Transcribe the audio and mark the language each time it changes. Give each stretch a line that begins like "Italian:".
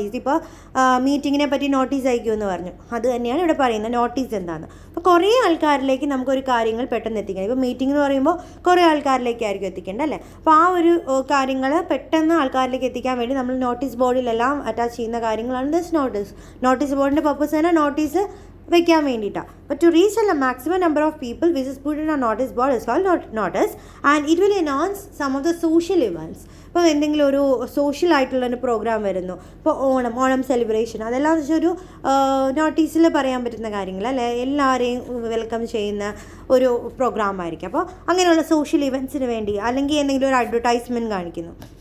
Malayalam: ഇപ്പോൾ മീറ്റിങ്ങിനെ പറ്റി നോട്ടീസ് അയക്കുമെന്ന് പറഞ്ഞു, അത് തന്നെയാണ് ഇവിടെ പറയുന്നത് നോട്ടീസ് എന്താണെന്ന്. അപ്പോൾ കുറേ ആൾക്കാരിലേക്ക് നമുക്കൊരു കാര്യങ്ങൾ പെട്ടെന്ന് എത്തിക്കണം. ഇപ്പോൾ മീറ്റിംഗ് എന്ന് പറയുമ്പോൾ കുറേ ആൾക്കാരിലേക്കായിരിക്കും എത്തിക്കേണ്ടത് അല്ലേ. അപ്പോൾ ആ ഒരു കാര്യങ്ങൾ പെട്ടെന്ന് ആൾക്കാരിലേക്ക് എത്തിക്കാൻ വേണ്ടി നമ്മൾ നോട്ടീസ് ബോർഡിലെല്ലാം അറ്റാച്ച് ചെയ്യുന്ന കാര്യങ്ങളാണ് ദിസ് നോട്ടീസ് ബോർഡിൻ്റെ പർപ്പസ് തന്നെ നോട്ടീസ് വെക്കാൻ വേണ്ടിയിട്ടാണ്.
English: But to reach a maximum number of people, which is put in a notice board is called notice, and it will announce some of the social events.
Malayalam: ഇപ്പോൾ എന്തെങ്കിലും ഒരു social ആയിട്ടുള്ളൊരു programme വരുന്നു, ഇപ്പോൾ Onam celebration, അതെല്ലാം വെച്ചാൽ ഒരു നോട്ടീസിൽ പറയാൻ പറ്റുന്ന കാര്യങ്ങൾ അല്ലേ, എല്ലാവരെയും വെൽക്കം ചെയ്യുന്ന ഒരു പ്രോഗ്രാം ആയിരിക്കും. അപ്പോൾ അങ്ങനെയുള്ള സോഷ്യൽ ഇവൻറ്റ്സിന് വേണ്ടി അല്ലെങ്കിൽ എന്തെങ്കിലും ഒരു അഡ്വർടൈസ്മെൻറ്റ് കാണിക്കുന്നു.